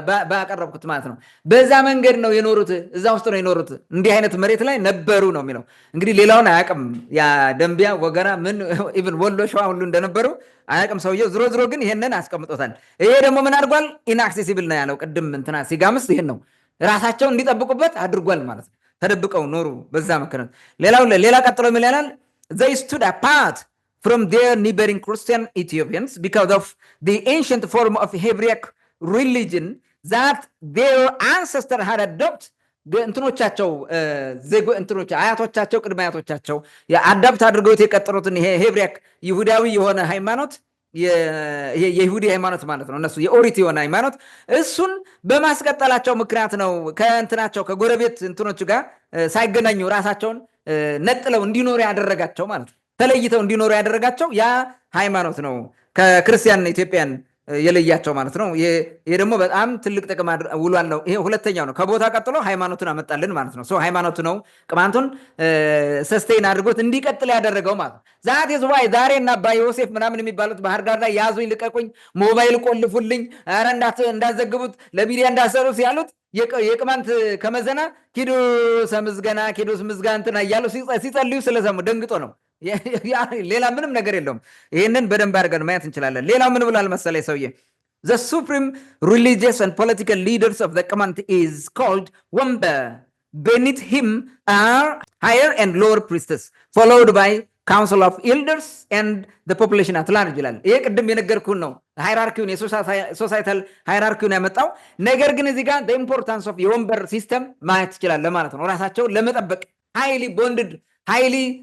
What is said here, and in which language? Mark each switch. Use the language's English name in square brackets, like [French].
[Amharic] ባቀረብኩት ማለት ነው። በዛ መንገድ ነው የኖሩት፣ እዛ ውስጥ ነው የኖሩት። እንዲህ አይነት መሬት ላይ ነበሩ ነው የሚለው። እንግዲህ ሌላውን አያውቅም። ያ ደንቢያ ወገራ ምን ኢቭን ወሎ ሸዋ ሁሉ እንደነበሩ አያውቅም ሰውየው። ዝሮ ግን ይሄንን አስቀምጦታል። ይሄ ደግሞ ምን አድርጓል? ኢንአክሴሲብል ነው ያለው ቅድም እንትና ሲጋምስ ይሄን ነው ራሳቸውን እንዲጠብቁበት አድርጓል ማለት ነው። ተደብቀው ኖሩ በዛ ምክንያት። ሌላ ቀጥሎ ምን ይላል? [English] they stood apart from their neighboring Christian Ethiopians because of the ancient form of Hebraic religion that their ancestors had adopted [Amharic] እንትኖቻቸው እንትኖች አያቶቻቸው ቅድመ አያቶቻቸው አዳፕት አድርገውት የቀጠሩትን ይሄ ሄብሪያክ ይሁዳዊ የሆነ ሃይማኖት የይሁዲ ሃይማኖት ማለት ነው። እነሱ የኦሪት የሆነ ሃይማኖት እሱን በማስቀጠላቸው ምክንያት ነው ከእንትናቸው ከጎረቤት እንትኖች ጋር ሳይገናኙ ራሳቸውን ነጥለው እንዲኖሩ ያደረጋቸው ማለት ነው። ተለይተው እንዲኖሩ ያደረጋቸው ያ ሃይማኖት ነው ከክርስቲያን ኢትዮጵያን የለያቸው ማለት ነው። ይሄ ደግሞ በጣም ትልቅ ጥቅም ውሏለው። ይሄ ሁለተኛው ነው። ከቦታ ቀጥሎ ሃይማኖቱን አመጣልን ማለት ነው። ሃይማኖቱ ነው ቅማንቱን ሰስቴን አድርጎት እንዲቀጥል ያደረገው ማለት ነው። ዛት ዝዋይ ዛሬ እና አባ ዮሴፍ ምናምን የሚባሉት ባህር ዳር ላይ ያዙኝ፣ ልቀቁኝ፣ ሞባይል ቆልፉልኝ፣ ኧረ እንዳዘግቡት ለሚዲያ እንዳሰሩት ያሉት የቅማንት ከመዘና ኪዱስ ምዝገና ኪዱስ ምዝጋ እንትና እያሉ ሲጸልዩ ስለሰሙ ደንግጦ ነው። ሌላ ምንም ነገር የለውም። ይህንን በደንብ አድርገን ማየት እንችላለን። ሌላው ምን ብሏል መሰለኝ ሰውዬ? [English] The supreme religious and political leaders of the Kamant is called Wamba. Beneath him are higher and lower priests, followed by council of elders and the population at large [Amharic] ይላል። ይሄ ቅድም የነገርኩን ነው። ሃይራርኪውን የሶሳይታል ሃይራርኪውን ያመጣው ነገር ግን እዚህ ጋር [English] the importance of [Amharic] የወንበር ሲስተም ማየት ይችላል ማለት ነው። ራሳቸውን ለመጠበቅ [English] highly bonded ሃይሊ